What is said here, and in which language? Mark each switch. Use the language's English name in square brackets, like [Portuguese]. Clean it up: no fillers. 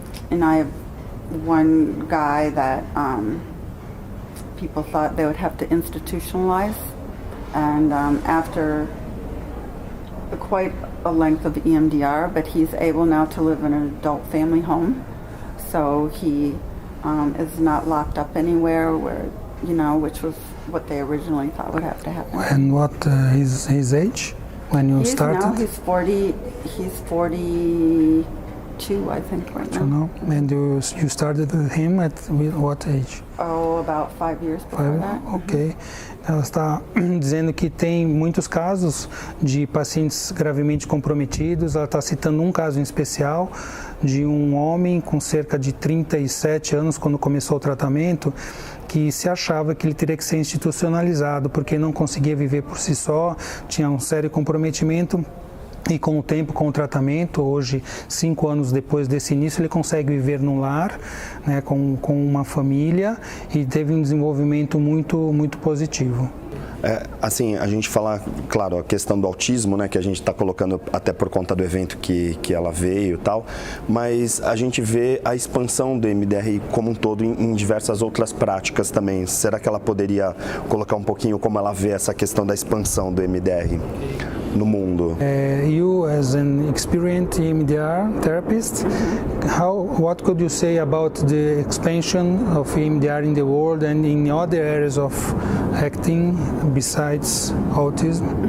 [English] And I have one guy that people thought they would have to institutionalize, and after quite a length of EMDR, but he's able now to live in an adult family home, so he is not locked up anywhere, where which was what they originally thought would have to happen. And what is his age when you started? Now he's 40. He's 42 2, I think, right You now. know, and you started with him at what age? Oh, about 5 years before that. Ok. [Portuguese] Ela está dizendo que tem muitos casos de pacientes gravemente comprometidos. Ela está citando um caso em especial de um homem com cerca de 37 anos, quando começou o tratamento, que se achava que ele teria que ser institucionalizado, porque não conseguia viver por si só, tinha um sério comprometimento. E com o tempo, com o tratamento, hoje, 5 anos depois desse início, ele consegue viver num lar, né, com uma família, e teve um desenvolvimento muito positivo. Assim, a gente fala, claro, a questão do autismo, né, que a gente está colocando até por conta do evento que ela veio e tal, mas a gente vê a expansão do MDR como um todo em diversas outras práticas também. Será que ela poderia colocar um pouquinho como ela vê essa questão da expansão do MDR no mundo? [English] You, as an experienced EMDR therapist, what could you say about the expansion of EMDR in the world and in other areas of acting besides autism?